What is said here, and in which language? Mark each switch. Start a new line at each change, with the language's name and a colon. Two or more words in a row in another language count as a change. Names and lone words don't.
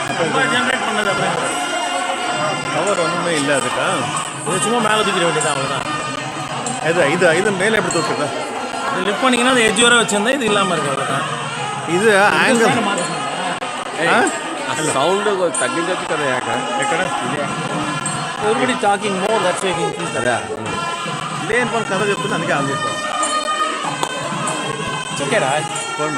Tamil: ஜென்ரேட் பண்ணது அப்புறம் பவர் ஒன்றுமே இல்லை அதுக்கா. இது சும்மா மேலே தூக்கிட வேண்டியது அவ்வளோதான். இது மேலே எப்படி தூக்குது? இது லிஃப்ட் பண்ணிங்கன்னா அது எட்ஜ் வர வச்சுருந்தா இது இல்லாமல் இருக்கும் அவ்வளோதான்.
Telugu: ఇది యాంగిల్ సౌండ్ తగ్గించవచ్చు కదా ఎక్కడ
English: everybody talking more that's why increase
Telugu: అదా లేని పని కథ చెప్తుంది, అందుకే ఆన్ చేసుకో. ఓకేరా చూడమా